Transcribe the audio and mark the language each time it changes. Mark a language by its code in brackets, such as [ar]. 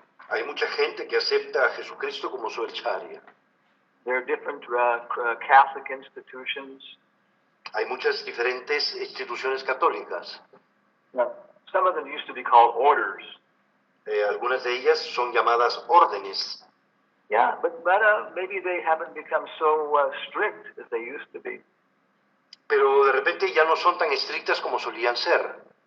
[es] Hay mucha gente que acepta a Jesucristo como su acharya. [en] There are different Catholic institutions. [es] Hay muchas diferentes instituciones católicas. [en] Yeah. Some of them used to be called orders. [es] Algunas de ellas son llamadas órdenes. [en] Yeah, but maybe they haven't become so strict as they used to be. [es] Pero de repente ya no son tan estrictas como solían ser.